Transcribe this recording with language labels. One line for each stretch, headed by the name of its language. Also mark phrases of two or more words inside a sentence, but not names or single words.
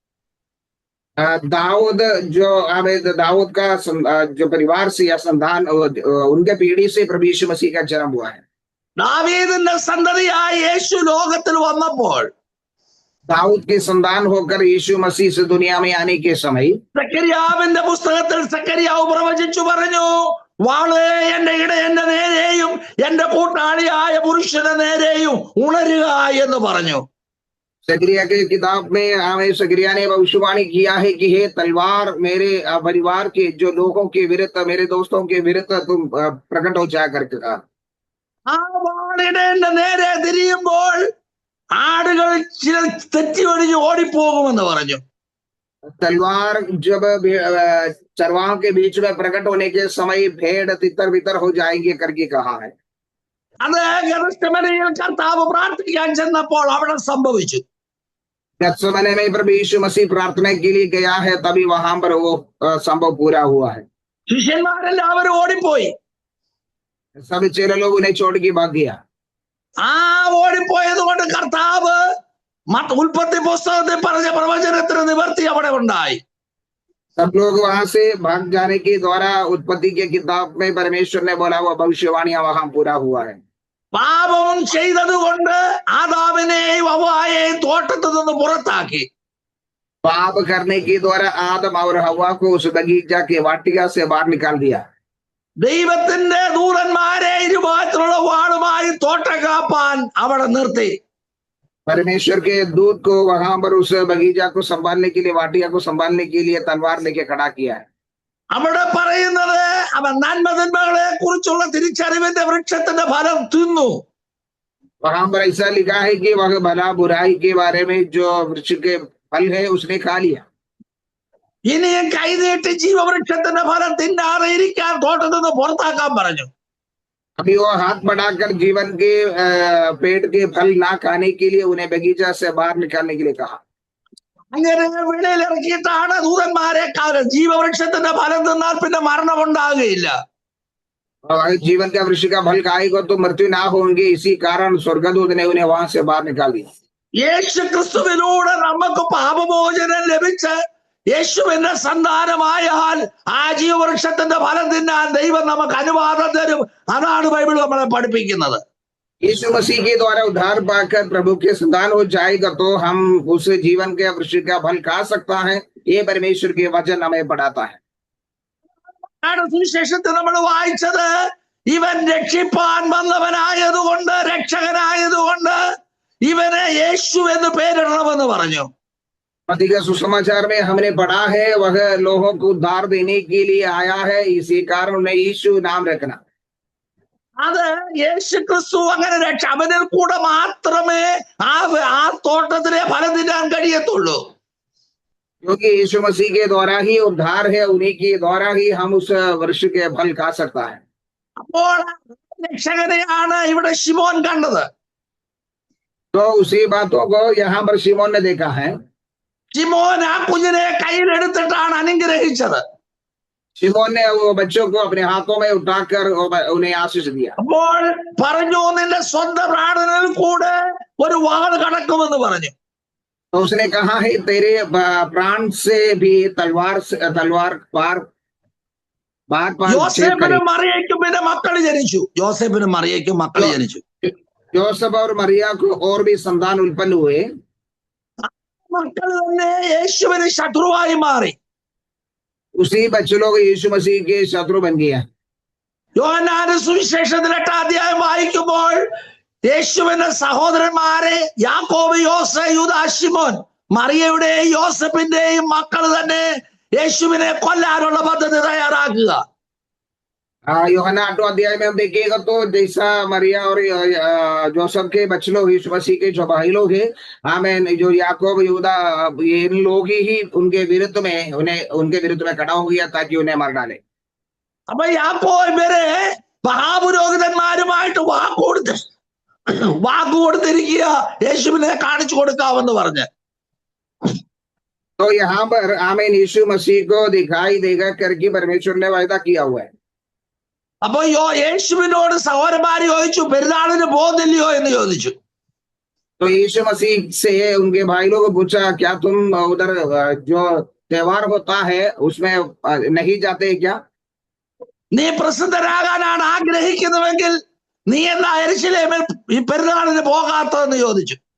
Hindi: दाऊद जो हमें दाऊद का जो परिवार से या संतान उनके पीढ़ी से प्रभु यीशु मसीह का जन्म हुआ है.
Malayalam: ദാവീദിന്റെ സന്തതിയായി യേശു ലോകത്തിൽ വന്നപ്പോൾ
Hindi: दाऊद के संतान होकर यीशु मसीह से दुनिया में आने के समय
Malayalam: സക്കരിയാവിന്റെ പുസ്തകത്തിൽ സക്കരിയാവ് പ്രവചിച്ചു പറഞ്ഞു, വാള് എന്റെ ഇടയന്റെ നേരെയും എന്റെ കൂട്ടാളിയായ പുരുഷന്റെ നേരെയും ഉണരുക എന്ന് പറഞ്ഞു.
Hindi: सकरिया के किताब में हमें सकरिया ने भविष्यवाणी किया है कि हे तलवार मेरे परिवार के जो लोगों के विरुद्ध, मेरे दोस्तों के विरुद्ध तुम प्रकट हो जा करके कहा.
Malayalam: ആ വാളിടേന്റെ നേരെ തിരിയുമ്പോൾ ആടുകൾ ചില തെറ്റി ഒഴിഞ്ഞ് ഓടിപ്പോകുമെന്ന് പറഞ്ഞു.
Hindi: तलवार जब चरवाहों के बीच में प्रकट होने के समय भेड़ तितर बितर हो जाएंगे करके कहा है.
Malayalam: അത് ഗെത്സമനയിൽ കർത്താവ് പ്രാർത്ഥിക്കാൻ ചെന്നപ്പോൾ അവിടെ സംഭവിച്ചു.
Hindi: गत्सेमने में प्रभु यीशु मसीह प्रार्थना के लिए गया है, तभी वहां पर वो संभव पूरा हुआ है.
Malayalam: ശിഷ്യന്മാരെല്ലാവരും ഓടിപ്പോയി.
Hindi: सभी चेले लोग उन्हें छोड़ के भाग गया.
Malayalam: ആ ഓടിപ്പോയത് കൊണ്ട് കർത്താവ് ഉൽപ്പത്തി പുസ്തകത്തിൽ പറഞ്ഞ പ്രവചനത്തിന് നിവർത്തി അവിടെ ഉണ്ടായി.
Hindi: सब लोग वहां से भाग जाने के द्वारा उत्पत्ति के किताब में परमेश्वर ने बोला हुआ भविष्यवाणियां वहां पूरा हुआ है.
Malayalam: പാപം ചെയ്തത് കൊണ്ട് ആദാമിനെയും ഹവ്വായെയും തോട്ടത്തിൽ നിന്ന് പുറത്താക്കി.
Hindi: पाप करने के द्वारा आदम और हवा को उस बगीचा के वाटिका से बाहर निकाल दिया.
Malayalam: ദൈവത്തിന്റെ ദൂതന്മാരെ ഇരുഭാഗത്തിലുള്ള വാളുമായി തോട്ടം കാപ്പാൻ അവിടെ നിർത്തി.
Hindi: परमेश्वर के दूत को वहां पर उस बगीचा को संभालने के लिए, वाटिका को संभालने के लिए तलवार लेके खड़ा किया है.
Malayalam: അവിടെ പറയുന്നത് അവൻ നന്മതിന്മകളെ കുറിച്ചുള്ള തിരിച്ചറിവിന്റെ വൃക്ഷത്തിന്റെ ഫലം തിന്നു.
Hindi: वहां पर ऐसा लिखा है कि वह भला बुराई के बारे में जो वृक्ष के फल है उसने खा लिया.
Malayalam: ഇനിയും കൈനീട്ടി ജീവവൃക്ഷത്തിന്റെ ഫലം തിന്നാതെ ഇരിക്കാൻ തോട്ടത്തിൽ നിന്ന് പുറത്താക്കാൻ പറഞ്ഞു.
Hindi: अभी वो हाथ बढ़ाकर जीवन के पेट के फल ना खाने के लिए उन्हें बगीचा से बाहर निकालने के लिए कहा.
Malayalam: അങ്ങനെ വെളിയിലിറക്കിയിട്ടാണ് ദൂതന്മാരെ ജീവവൃക്ഷത്തിന്റെ ഫലം തിന്നാൽ പിന്നെ മരണം ഉണ്ടാകുകയില്ല.
Hindi: जीवन का वृक्ष का फल खाएगा तो मृत्यु ना होंगे, इसी कारण स्वर्गदूत ने उन्हें वहां से बाहर निकाल दिया.
Malayalam: യേശു ക്രിസ്തുവിലൂടെ നമുക്ക് പാപമോചനം ലഭിച്ച് യേശുവിന്റെ സന്താനമായാൽ ആ ജീവവൃക്ഷത്തിന്റെ ഫലം തിന്നാൻ ദൈവം നമുക്ക് അനുവാദം തരും. അതാണ് ബൈബിൾ നമ്മളെ പഠിപ്പിക്കുന്നത്.
Hindi: यीशु मसीह के द्वारा उद्धार पाकर प्रभु के संतान हो जाएगा तो हम उस जीवन के वृक्ष का फल खा सकता है. ये परमेश्वर के वचन हमें पढ़ाता है.
Malayalam: സുവിശേഷത്തിൽ നമ്മൾ വായിച്ചത് ഇവൻ രക്ഷിപ്പാൻ വന്നവനായതുകൊണ്ട്, രക്ഷകനായതുകൊണ്ട് ഇവന് യേശു എന്ന് പേരിടണമെന്ന് പറഞ്ഞു.
Hindi: मसीह का सुसमाचार में हमने पढ़ा है वह लोगों को उद्धार देने के लिए आया है, इसी कारण उन्हें यीशु नाम रखना.
Malayalam: അത് യേശു ക്രിസ്തു അങ്ങനെ അവനിൽ കൂടെ മാത്രമേ ആ തോട്ടത്തിലെ ഫലം തിന്നാൻ കഴിയത്തുള്ളൂ.
Hindi: क्योंकि यीशु मसीह के द्वारा ही उद्धार है, उन्हीं के द्वारा ही हम उस वृक्ष के फल खा सकता है।
Malayalam: അപ്പോൾ രക്ഷകനെയാണ് ഇവിടെ ശിമോൻ കണ്ടത്.
Hindi: तो उसी बातों को यहाँ पर शिमोन ने देखा है।
Malayalam: ശിമോൻ ആ കുഞ്ഞിനെ കയ്യിലെടുത്തിട്ടാണ് അനുഗ്രഹിച്ചത്.
Hindi: शिमोन ने वो बच्चों को अपने हाथों में उठाकर उन्हें आशीष दिया।
Malayalam: അപ്പോൾ പറഞ്ഞു, നിന്റെ സ്വന്തം പ്രാണനിൽ കൂടെ ഒരു വാൾ കടക്കുമെന്ന് പറഞ്ഞു.
Hindi: तो उसने कहा है तेरे प्राण से भी तलवार पार छेद
Malayalam: യോസേഫിനും
Hindi: करेगी।
Malayalam: മറിയയ്ക്കും പിന്നെ മക്കൾ ജനിച്ചു. യോസേഫിനും മറിയയ്ക്കും മക്കൾ ജനിച്ചു.
Hindi: യോസഫ് और मरिया को और भी संतान उत्पन्न हुए।
Malayalam: മക്കൾ തന്നെ യേശുവിന് ശത്രുവായി മാറി.
Hindi: उसी बच्चे लोग यीशु मसीह के शत्रु बन गया।
Malayalam: യോഹന്നാന്റെ സുവിശേഷത്തിൽ 8-ാം അധ്യായം വായിക്കുമ്പോൾ യേശുവിന്റെ സഹോദരന്മാരെ യാക്കോബ്, യോസെ, യൂദാ, ശിമോൻ, മറിയയുടെയും യോസഫിന്റെയും മക്കൾ തന്നെ യേശുവിനെ കൊല്ലാനുള്ള പദ്ധതി തയ്യാറാക്കുക.
Hindi: यूहन्ना 8वां अध्याय में हम देखिएगा तो जैसा मरिया और जोसेफ के बच्चे लोग यीशु मसीह के जो भाई लोग हैं, आमेन, जो याकूब, यहूदा, ये इन लोग ही उनके विरुद्ध में खड़ा हो गया ताकि उन्हें मार डाले।
Malayalam: അപ്പൊ യാക്കോബ് ഇവരെ മഹാപുരോഹിതന്മാരുമായിട്ട് വാക്കുകൊടുത്തിരിക്കുക, യേശുവിനെ കാണിച്ചു കൊടുക്കാമെന്ന് പറഞ്ഞ്.
Hindi: तो यहाँ पर आमीन यीशु मसीह को दिखाई देगा करके परमेश्वर ने वायदा किया हुआ है।
Malayalam: അപ്പൊ യേശുവിനോട് സഹോദരന്മാര് ചോദിച്ചു, പെരുന്നാളിന് പോകുന്നില്ലയോ എന്ന് ചോദിച്ചു.
Hindi: तो यीशु मसीह से उनके भाई लोगों को पूछा, क्या तुम उधर जो त्योहार होता है उसमें नहीं जाते क्या?
Malayalam: നീ പ്രസിദ്ധരാകാനാണ് ആഗ്രഹിക്കുന്നുവെങ്കിൽ നീ എന്താ യെരൂശലേമിൽ ഈ പെരുന്നാളിന് പോകാത്തതെന്ന് ചോദിച്ചു.